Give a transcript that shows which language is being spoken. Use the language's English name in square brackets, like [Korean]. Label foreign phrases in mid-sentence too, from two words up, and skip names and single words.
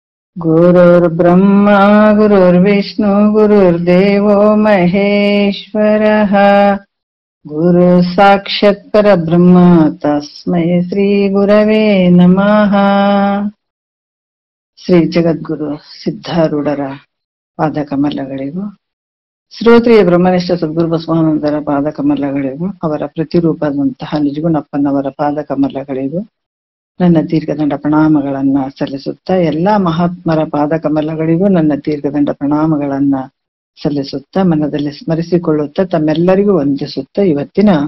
[Sanskrit] गुरुर्ब्रह्मा गुरुर्विष्णु गुरुर्देवो महेश्वरः गुरु साक्षात् परब्रह्म तस्मै श्री गुरवे नमः। [Kannada] ಶ್ರೀ ಜಗದ್ಗುರು ಸಿದ್ಧಾರೂಢರ ಪಾದಕಮಲಗಳಿಗೂ, ಶ್ರೋತ್ರಿಯ ಬ್ರಹ್ಮನಿಷ್ಠ ಸದ್ಗುರು ಬಸವಾನಂದರ ಪಾದಕಮಲಗಳಿಗೂ, ಅವರ ಪ್ರತಿರೂಪದಂತಹ ನಿಜಗುಣಪ್ಪನವರ ಪಾದಕಮಲಗಳಿಗೂ ನನ್ನ ದೀರ್ಘದಂಡ ಪ್ರಣಾಮಗಳನ್ನ ಸಲ್ಲಿಸುತ್ತಾ, ಎಲ್ಲಾ ಮಹಾತ್ಮರ ಪಾದಕಮಲಗಳಿಗೂ ನನ್ನ ದೀರ್ಘದಂಡ ಪ್ರಣಾಮಗಳನ್ನ ಸಲ್ಲಿಸುತ್ತಾ, ಮನದಲ್ಲಿ ಸ್ಮರಿಸಿಕೊಳ್ಳುತ್ತಾ, ತಮ್ಮೆಲ್ಲರಿಗೂ ವಂದಿಸುತ್ತಾ, ಇವತ್ತಿನ